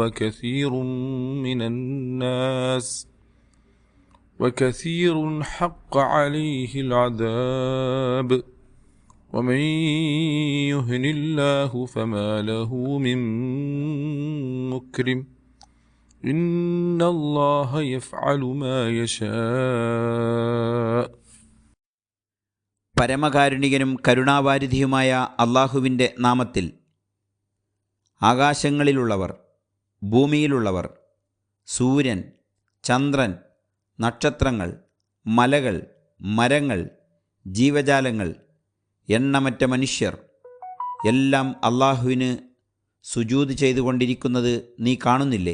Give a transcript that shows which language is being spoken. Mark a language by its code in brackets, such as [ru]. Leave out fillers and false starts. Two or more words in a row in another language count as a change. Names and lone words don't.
[ar] وكثير حق عليه العذاب ومن يهن الله فما له من مكرم إن الله يفعل ما يشاء. [ml] പരമകാരുണികനും കരുണാവാരിധിയുമായ അള്ളാഹുവിൻ്റെ നാമത്തിൽ. ആകാശങ്ങളിലുള്ളവർ, ഭൂമിയിലുള്ളവർ, സൂര്യൻ, ചന്ദ്രൻ, നക്ഷത്രങ്ങൾ, മലകൾ, മരങ്ങൾ, ജീവജാലങ്ങൾ, എണ്ണമറ്റ മനുഷ്യർ എല്ലാം അള്ളാഹുവിന് സുജൂദ് ചെയ്തുകൊണ്ടിരിക്കുന്നത് നീ കാണുന്നില്ലേ?